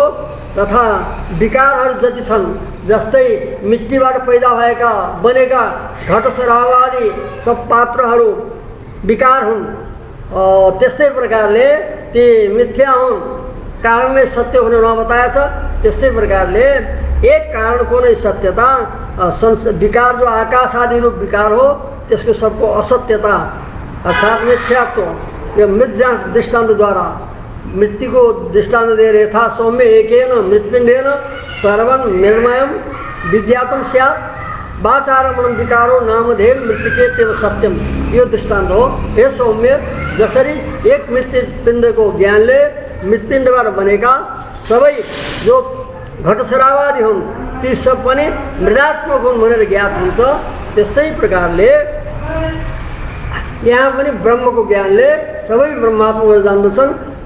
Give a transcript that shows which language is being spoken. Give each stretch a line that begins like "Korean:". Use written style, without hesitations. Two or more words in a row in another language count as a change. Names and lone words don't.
Nepali: तथा विकारहरू जति छन्, जस्तै मिट्टीबाट पैदा भएका बनेका घटसराव आदि सब पात्रहरू विकार हुन्, त्यस्तै प्रकारले ती मिथ्या हुन्, कारण नै सत्य हुने बताएछ। त्यस्तै प्रकारले एक कारणको नै सत्यता, विकार जो आकाश आदि रूप विकार हो त्यसको सबको असत्यता अर्थात् मिथ्यात्व, यो मिथ्या दृष्टान्तद्वारा मृत्युको दृष्टान्त दिएर
Sanskrit: यथा सौम्य एकेन मृत्पिण्डेन सर्वं निर्मयं विज्ञातं स्यात् वाचारमणं विकारो नामधेय मृत्तिकेत्येव सत्यम,
Nepali: यो दृष्टान्त हो। हे सौम्य, जसरी एक मृत्युपिण्डको ज्ञानले मृत्पिण्डबाट बनेका सबै जो घटसरावादी हुन् ती सब पनि मृदात्मक हुन् भनेर ज्ञात हुन्छ, त्यस्तै प्रकारले यहाँ पनि ब्रह्मको ज्ञानले सबै ब्रह्मात्मक जान्दछन्।